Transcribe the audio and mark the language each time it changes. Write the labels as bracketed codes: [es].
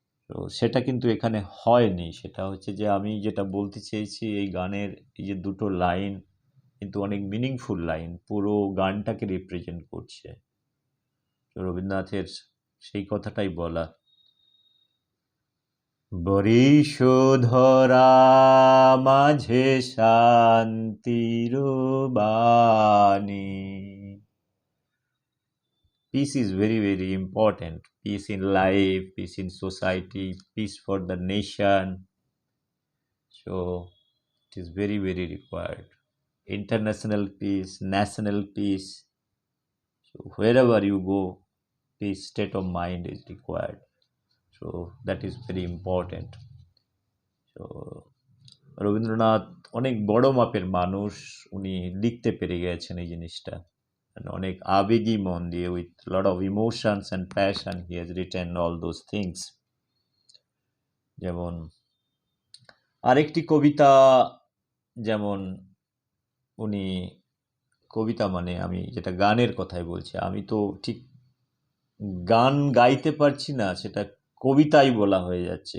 [bn] তো সেটা কিন্তু এখানে হয়নি। সেটা হচ্ছে যে আমি যেটা বলতে চেয়েছি, এই গানের এই যে দুটো লাইন কিন্তু অনেক মিনিংফুল লাইন, পুরো গানটাকে রিপ্রেজেন্ট করছে। তো রবীন্দ্রনাথের সেই কথাটাই বলা, বরিশধরা মাঝে শান্তির বাণী। [en] Peace is very, very important. Peace in life, peace in society, peace for the nation. So it is very, very required. International peace, national peace. So wherever you go, peace state of mind is required. So that is very important. [bn] So Rabindranath অনেক বড় মাপের মানুষ, উনি লিখতে পেরে গেছেন এই জিনিসটা, অনেক আবেগী মন দিয়ে, [en] With lot of emotions and passion he has written all those things. [bn] যেমন আরেকটি কবিতা, যেমন উনি কবিতা মানে আমি যেটা গানের কথাই বলছি, আমি তো ঠিক গান গাইতে পারছি না, সেটা কবিতাই বলা হয়ে যাচ্ছে।